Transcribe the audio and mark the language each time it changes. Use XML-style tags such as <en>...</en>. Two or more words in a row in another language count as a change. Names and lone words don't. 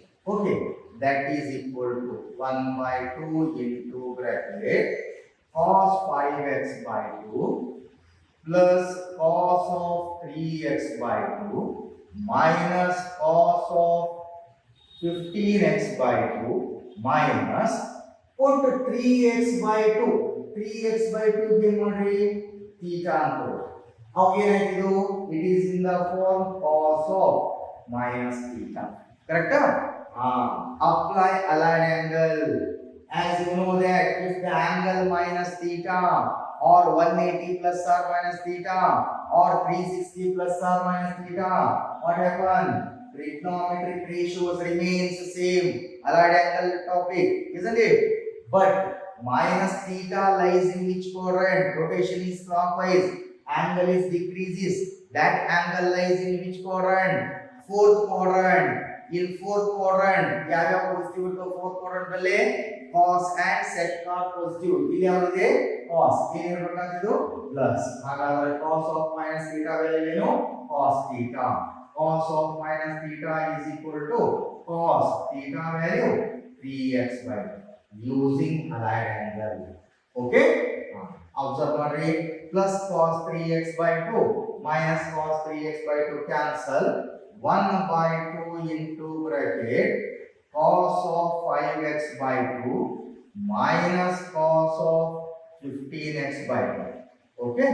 <en>Okay, that is equal to 1 by 2 into bracket cos 5x by 2 plus cos of 3x by 2 minus cos of 15x by 2 minus put 3x by 2 3x by 2</en> <kn>ಗೆ ಮಾಡ್ರಿ</kn> <en>theta</en> <kn>ಅಂತ ಅವಾಗ ಏನಾಯ್ತು</kn> <en>it is in the form cos of minus theta correct apply allied angle as you know that if the angle minus theta or 180 plus or minus theta or 360 plus or minus theta what happen trigonometric ratios remains same allied angle topic isn't it but minus theta lies in which quadrant rotation is clockwise angle is decreases that angle lies in which</en> <kn>quadrant fourth quadrant</kn> <en>in fourth quadrant</en> <kn>ಯಾವ ಪಾಸಿಟಿವ್ ಇತ್ತು</kn> <en>fourth quadrant</en> <kn>ಅಲ್ಲಿ</kn> <en>cos and sec</en> <kn>ಪಾಸಿಟಿವ್ ಇಲ್ಲಿ ಯಾವುದು cos ಏನು ಇರಬೇಕಾಗಿದ್ದು ಪ್ಲಸ್ ಹಾಗಾದ್ರೆ</kn> <en>cos of minus theta</en> <kn>ವ್ಯಾಲ್ಯೂ ಏನು</kn> <en>cos theta cos of minus theta is equal to cos theta value 3x by using allied angle okay</en> <kn>observe ಮಾಡ್ರಿ</kn> <en>plus cos 3x by 2 minus cos 3x by 2 cancel 1 by 2 into bracket cos of 5x by 2 minus cos of 15x by 2 okay</en>